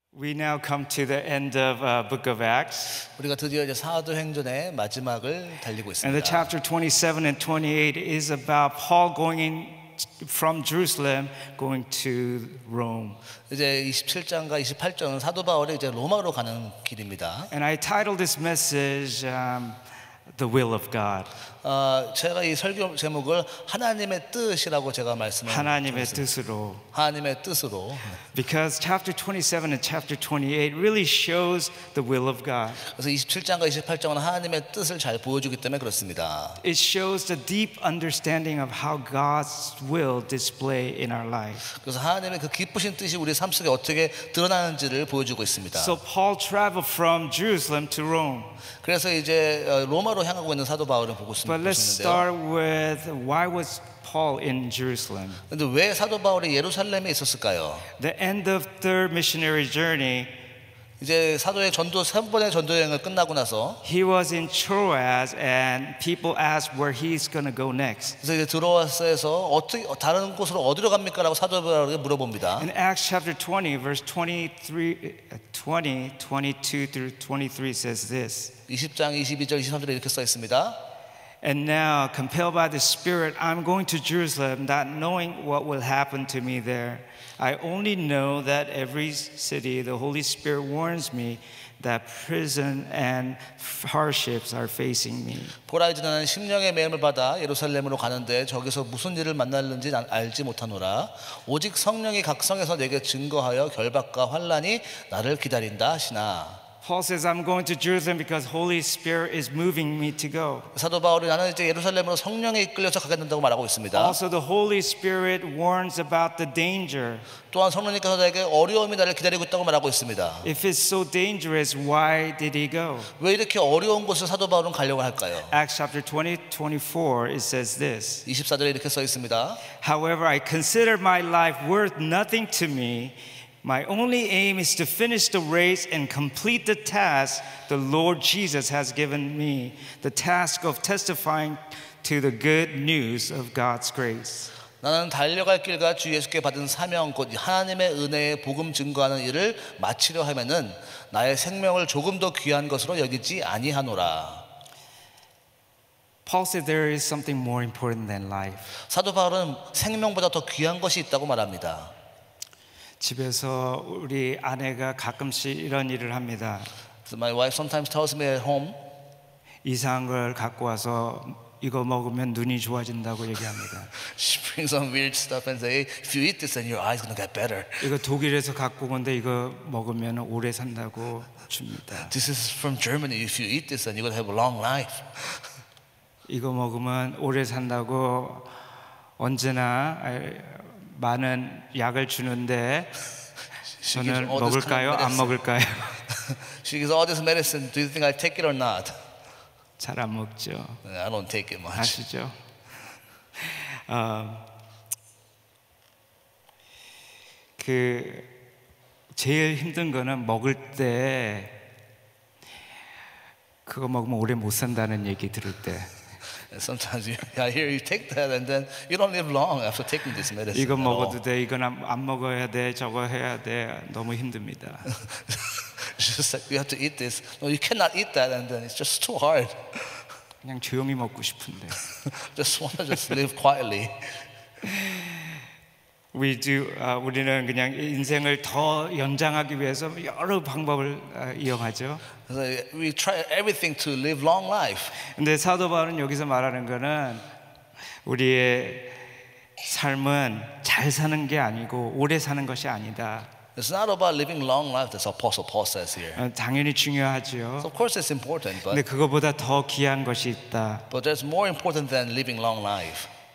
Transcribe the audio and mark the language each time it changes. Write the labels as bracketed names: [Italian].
[English] We now come to the end of Book of Acts. [Korean] 우리가 드디어 이제 사도행전의 마지막을 달리고 [English] And the [Korean] 있습니다. [English] chapter 27 and 28 is about Paul from Jerusalem going to Rome. [Korean] 이제 27장과 28장은 사도 바울이 이제 로마로 가는 길입니다. [English] And I titled this message The Will of God. [Korean] 제가 이 설교 제목을 하나님의 뜻이라고 제가 말씀을 하나님의 드렸습니다. 뜻으로. 하나님의 뜻으로. [English] Because chapter 27 and chapter 28 really shows the will of God. [Korean] 그래서 27장과 28장은 하나님의 뜻을 잘 보여주기 때문에 그렇습니다. [English] It shows the deep understanding of how God's will display in our life. [Korean] 그래서 하나님의 그 깊으신 뜻이 우리 삶 속에 어떻게 드러나는지를 보여주고 있습니다. [English] So Paul traveled from Jerusalem to Rome. [Korean] 그래서 이제 로마로 향하고 있는 사도 바울을 보고 있습니다. [English] But let's start with why was Paul in Jerusalem? [Korean] 근데 왜 사도 바울이 예루살렘에 있었을까요? [English] The end of third missionary journey, [Korean] 이제 사도의 전도 3번의 전도 여행을 끝나고 나서 [English] he was in Troas and people asked where he's going to go next. [Korean] 그래서 이제 드로아스에서 어떻게 다른 곳으로 어디로 갑니까라고 사도 바울에게 물어봅니다. [English] In Acts chapter 20 verse 22 through 23 says this. [Korean] 20장 22절 23절에 이렇게 써 있습니다. [English] And now, compelled by the Spirit, I'm going to Jerusalem, not knowing what will happen to me there. I only know that every city, the Holy Spirit warns me that prison and hardships are facing me. [Korean] 보라 이제 나는 심령의 매임을 받아 예루살렘으로 가는데 저기서 무슨 일을 만날는지 난 알지 못하노라. 오직 성령이 각 성에서 내게 증거하여 결박과 환난이 나를 기다린다 하시나. [English] Paul says, I'm going to Jerusalem because Holy Spirit is moving me to go. [Korean] 사도 바울이 나는 이제 예루살렘으로 성령에 이끌려서 가게 된다고 말하고 있습니다. [English] Also, the Holy Spirit warns about the danger. [Korean] 또한 성령님께서 나에게 어려움이 나를 기다리고 있다고 말하고 있습니다. [English] If it's so dangerous, why did he go? [Korean] 왜 이렇게 어려운 곳을 사도 바울은 가려고 할까요? [English] Acts chapter 24, it says this. [Korean] 24절에 이렇게 써 있습니다. [English] However, I consider my life worth nothing to me. My only aim is to finish the race and complete the task the Lord Jesus has given me, the task of testifying to the good news of God's grace. [Korean] 나는 달려갈 길과 주 예수께 받은 사명 곧 하나님의 은혜의 복음 증거하는 일을 마치려 하면은 나의 생명을 조금 더 귀한 것으로 여기지 아니하노라. [English] Paul said there is something more important than life. [Korean] 사도 바울은 생명보다 더 귀한 것이 있다고 말합니다. 집에서 우리 아내가 가끔씩 이런 일을 합니다. [English] So my wife sometimes tells me at home. [Korean] 이상한 걸 갖고 와서 이거 먹으면 눈이 좋아진다고 얘기합니다. [English] She brings some weird stuff and say, if you eat this, then your eyes gonna get better. [Korean] 이거 독일에서 갖고 온 건데 이거 먹으면 오래 산다고 줍니다. [English] This is from Germany. If you eat this, then you're gonna have a long life. [Korean] 이거 먹으면 오래 산다고 언제나 많은 약을 주는데 저는 먹을까요? 안 먹을까요? [English] She gives all this medicine. Do you think I take it or not? [Korean] 잘 안 먹죠. [English] I don't take it much. [Korean] 아시죠? 그 제일 힘든 거는 먹을 때 그거 먹으면 오래 못 산다는 얘기 들을 때. [English] Sometimes I hear you take that and then you don't live long after taking this medicine. [Korean] 이거 먹어도 돼, 이건 안 먹어야 돼, 저거 해야 돼. 너무 힘듭니다. [English] It's just like you have to eat this. No, you cannot eat that, and then it's just too hard. [Korean] 그냥 조용히 먹고 싶은데. [English] Just want to just live quietly. [Korean] 우리는 그냥 인생을 더 연장하기 위해서 여러 방법을 이용하죠. [English] So we try everything to live long life. [Korean] 근데 사도 바울은 여기서 말하는 거는 우리의 삶은 잘 사는 게 아니고 오래 사는 것이 아니다. [English] It's not about living long life. That's what Apostle Paul says here. [Korean] 당연히 중요하지요. [English] So of course it's important, [Korean] 근데 [English] but [Korean] 그거보다 더 귀한 것이 있다. [English] there's more important than living long life.